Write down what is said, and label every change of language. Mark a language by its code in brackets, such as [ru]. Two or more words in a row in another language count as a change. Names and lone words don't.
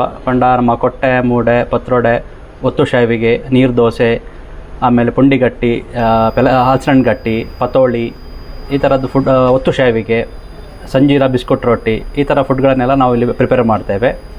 [tcy] ಪಂಡ ನಮ್ಮ ಕೊಟ್ಟೆ, ಮೂಡೆ, ಪತ್ರೊಡೆ, ಒತ್ತು ಶಾವಿಗೆ, ನೀರು ದೋಸೆ, [kn] ಆಮೇಲೆ ಪುಂಡಿಗಟ್ಟಿ, ಹಲಸಿನ ಗಟ್ಟಿ, ಪತೋಳಿ, ಈ ಥರದ್ದು ಫುಡ್, ಒತ್ತು ಶಾವಿಗೆ, ಸಂಜೀರ, ಬಿಸ್ಕುಟ್ ರೊಟ್ಟಿ, ಈ ಥರ ಫುಡ್ಗಳನ್ನೆಲ್ಲ ನಾವು ಇಲ್ಲಿ ಪ್ರಿಪೇರ್ ಮಾಡ್ತೇವೆ.